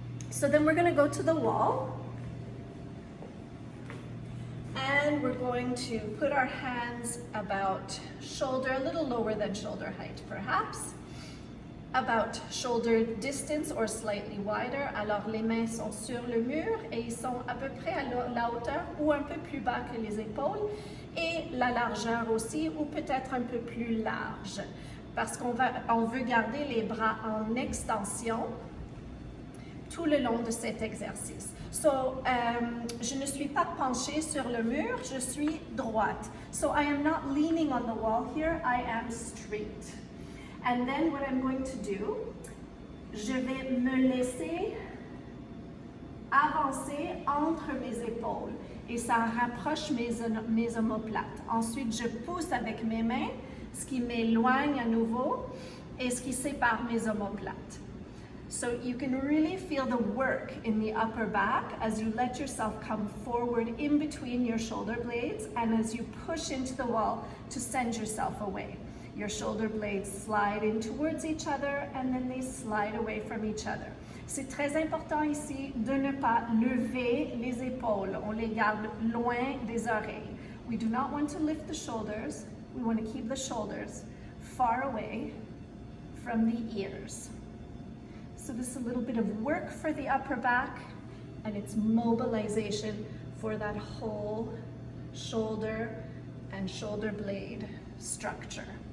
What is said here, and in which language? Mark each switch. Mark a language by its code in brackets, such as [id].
[en] So then we're going to go to the wall, and we're going to put our hands about shoulder, a little lower than shoulder height perhaps, about shoulder distance or slightly wider. [fr] Alors les mains sont sur le mur et ils sont à peu près à la hauteur ou un peu plus bas que les épaules, et la largeur aussi, ou peut-être un peu plus large, parce qu'on veut garder les bras en extension tout le long de cet exercice. So, je ne suis pas penchée sur le mur, je suis droite. [en] So I am not leaning on the wall here, I am straight. And then what I'm going to do, [fr] je vais me laisser avancer entre mes épaules et ça rapproche mes omoplates. Ensuite, je pousse avec mes mains, ce qui m'éloigne à nouveau et ce qui sépare mes omoplates. [en] So you can really feel the work in the upper back as you let yourself come forward in between your shoulder blades and as you push into the wall to send yourself away. Your shoulder blades slide in towards each other and then they slide away from each other. [fr] C'est très important ici de ne pas lever les épaules. On les garde loin des oreilles. [en] We do not want to lift the shoulders. We want to keep the shoulders far away from the ears. So this is a little bit of work for the upper back, and it's mobilization for that whole shoulder and shoulder blade structure.